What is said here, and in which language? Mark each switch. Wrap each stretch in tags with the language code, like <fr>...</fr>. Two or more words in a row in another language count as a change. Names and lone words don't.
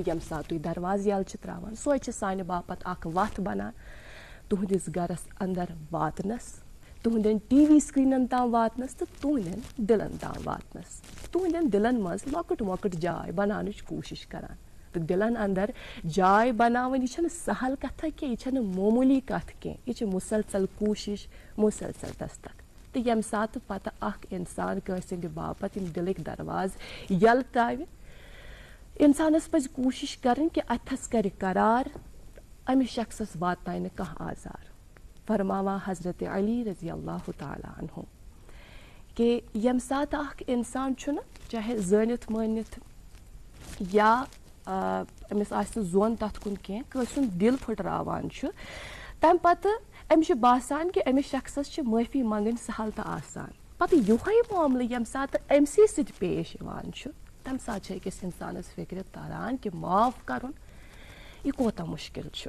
<ks>ییٚمہِ ساتہٕ تُہۍ دروازٕ یلہٕ چھِ ترٛاوان سۄے چھِ سانہِ باپتھ اکھ وتھ بنان تُہنٛدِس گرس اندر واتنس، تُہنٛدٮ۪ن ٹی وی سکریٖنن تام واتنس تہٕ تُہنٛدٮ۪ن دلن تام واتنس، تُہنٛدٮ۪ن دلن منٛز لۄکٕٹ مۄکٕٹ جاے بناونٕچ کوٗشش کران تہٕ دلن اندر جاے بناوٕنۍ یہِ چھنہٕ سہل کتھا کینٛہہ، یہِ چھنہٕ معموٗلی کتھ کینٛہہ، یہِ چھِ مسلسل کوٗشش، مسلسل دستک۔ تہٕ ییٚمہِ ساتہٕ پتہٕ اکھ انسان کٲنٛسہِ ہٕنٛدِ باپتھ یِم دلٕکۍ دروازٕ یلہٕ تراوِ، انسانس پزِ کوٗشش کرٕنۍ کہِ اتھس کرِ قرار، أمِس شخصس واتناوِ نہٕ کانٛہہ آزار۔ فرماوان حضرت علی</ks> <ar>رضی اللہ تعالیٰ عنہ</ar> <ks>کہ ییٚمہِ ساتہٕ اکھ انسان چھُنہٕ چاہے زٲنِتھ مٲنِتھ یا أمِس آسہِ نہٕ زوٚن تتھ کُن کینٛہہ، کٲنٛسہِ ہُنٛد دل پھٕٹراوان چھُ، تمہِ پتہٕ أمِس چھُ باسان کہِ أمِس شخصس چھِ معٲفی منٛگٕنۍ سہل تہٕ آسان، پتہٕ یِہوے معاملہٕ ییٚمہِ ساتہٕ أمسٕے سۭتۍ پیش یِوان چھُ، تمہِ ساتہٕ چھِ أکِس انسانس فکرِ تران کہِ معاف کرُن یہِ کوتاہ مُشکل چھُ۔</ks>